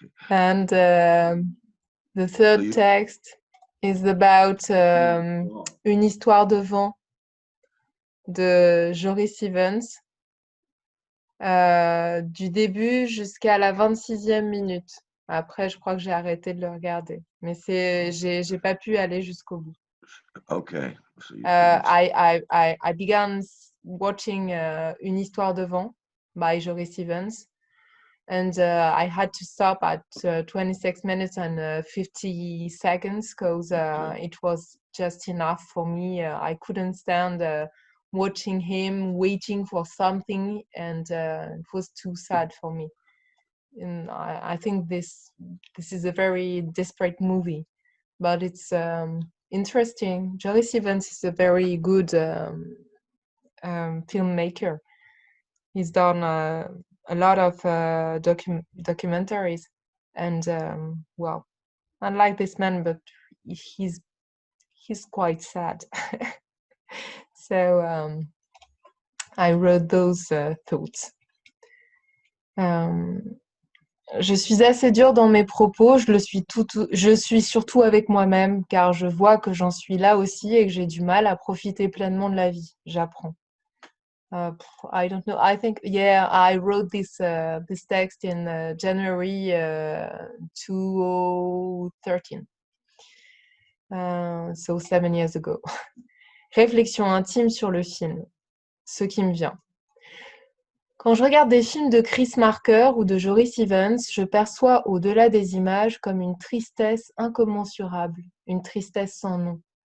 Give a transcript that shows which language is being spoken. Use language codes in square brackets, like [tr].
[en] And the third text is about [fr] une histoire de vent de Joris Stevens, du début jusqu'à la 26e minute. Après, je crois que j'ai arrêté de le regarder. Mais j'ai pas pu aller jusqu'au bout. [en] Okay. So I began watching Une histoire de vent by Joris Stevens, and I had to stop at 26 minutes and 50 seconds because it was just enough for me. I couldn't stand watching him waiting for something, and it was too sad for me. And I think this is a very desperate movie, but it's interesting. Joris Stevens is a very good filmmaker. He's done a lot of documentaries, and well, unlike this man, but he's quite sad. So I wrote those thoughts. [fr] Je suis assez dure dans mes propos, je suis surtout avec moi-même, car je vois que j'en suis là aussi et que j'ai du mal à profiter pleinement de la vie. J'apprends. [en] I don't know. I think, yeah, I wrote this text in January 2013. So 7 years ago. [fr] Réflexion intime sur le film. Ce qui me vient. Quand je regarde des films de Chris Marker ou de Joris Stevens, je perçois au-delà des images comme une tristesse incommensurable, une tristesse sans nom.